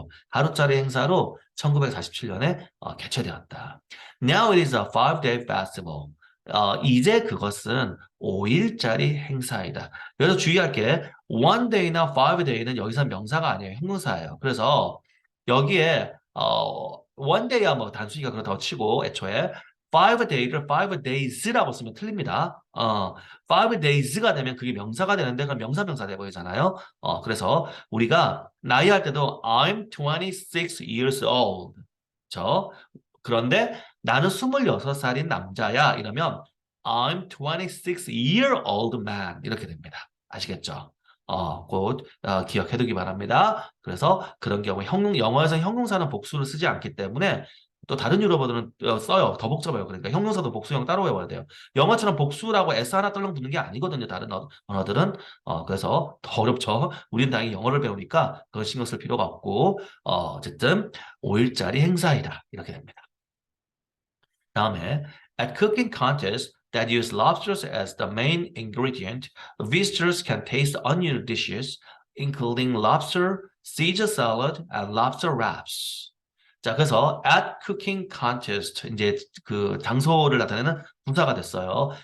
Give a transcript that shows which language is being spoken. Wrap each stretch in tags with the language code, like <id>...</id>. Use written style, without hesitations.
<ko>하루짜리 행사로 1947년에 개최되었다.</ko> <en>Now it is a five-day festival.</en> <ko>이제 그것은 5일짜리 행사이다. 여기서 주의할 게 one day나 five day는 여기서 명사가 아니에요. 형용사예요. 그래서 여기에 one day야 뭐 단순히가 그렇다고 치고 애초에 five day를 five days라고 쓰면 틀립니다. five days가 되면 그게 명사가 되는데 그럼 명사 돼버리잖아요. 그래서 우리가 나이 할 때도</ko> <en>I'm 26 years old.</en> <ko>그런데 나는 26살인 남자야. 이러면</ko> <en>I'm 26 year old man.</en> <ko>이렇게 됩니다. 아시겠죠? 곧 기억해두기 바랍니다. 그래서 그런 경우에 영어에서 형용사는 복수를 쓰지 않기 때문에 또 다른 유럽어들은 써요. 더 복잡해요. 그러니까 형용사도 복수형 따로 외워야 돼요. 영어처럼 복수라고 S 하나 떨렁 붙는 게 아니거든요. 다른 언어들은. 그래서 더 어렵죠. 우리는 당연히 영어를 배우니까 그건 신경 쓸 필요가 없고, 어쨌든 5일짜리 행사이다. 이렇게 됩니다. 다음에</ko> <en>at cooking contests that use lobsters as the main ingredient, visitors can taste unusual dishes, including lobster, Caesar salad, and lobster wraps.</en> <ko>자, 그래서</ko> <en>at cooking contest</en> <ko>이제 그 장소를 나타내는 부사가 됐어요.</ko>